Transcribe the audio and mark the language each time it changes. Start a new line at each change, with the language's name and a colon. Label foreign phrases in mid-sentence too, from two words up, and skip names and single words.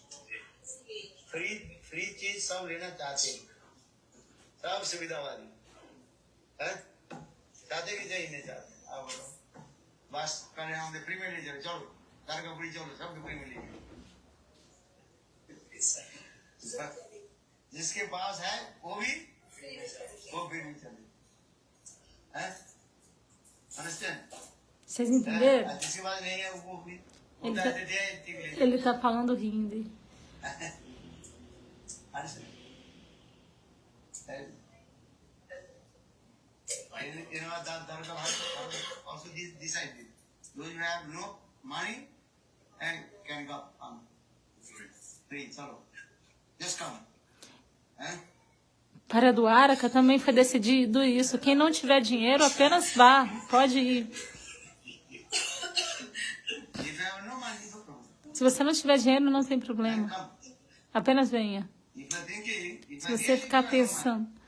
Hindi: फ्री चीज सब लेना चाहते हैं सब सुविधा वाली है चाहते कि नहीं नहीं चाहते आप बोलो बस करें हम फ्री में ले जाओ चलो घर का फ्री चलो सब फ्री में ले जाओ जिसके पास है वो भी नहीं चले हैं understand?
Portuguese: Vocês entenderam?
Hindi: जिसके पास नहीं है वो भी
Portuguese: ele tá falando hindi.
English: Also decided those who have no money and can go on free chalo just come.
Portuguese: Para Dwaraka também foi decidido isso. Quem não tiver dinheiro, apenas vá. Pode ir. Se você não tiver dinheiro, não tem problema. Apenas venha. Se você ficar pensando.